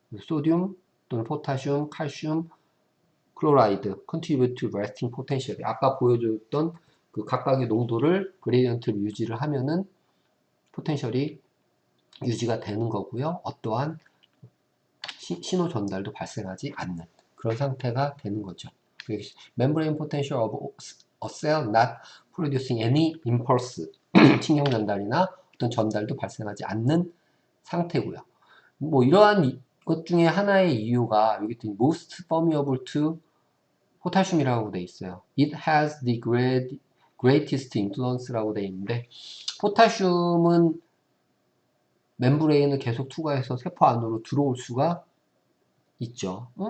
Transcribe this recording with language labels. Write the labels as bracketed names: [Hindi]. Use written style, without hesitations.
[English] 소듐 또는 포타슘, 칼슘, 클로라이드, contribute to resting potential. [Korean] 아까 보여줬던 그 각각의 농도를 그레디언트를 유지를 하면은 포텐셜이 유지가 되는 거고요. 어떠한 신호 전달도 발생하지 않는 그런 상태가 되는 거죠. [English] membrane potential of a cell not producing any impulse [Korean] 신경 전달이나 어떤 전달도 발생하지 않는 상태고요. 뭐 이러한 것 중에 하나의 이유가 여기 [English] most permeable to [Korean] 포타슘이라고 돼 있어요. [English] It has the greatest influence [Korean] 라고 돼 있는데 포타슘은 멤브레인을 계속 투과해서 세포 안으로 들어올 수가 있죠.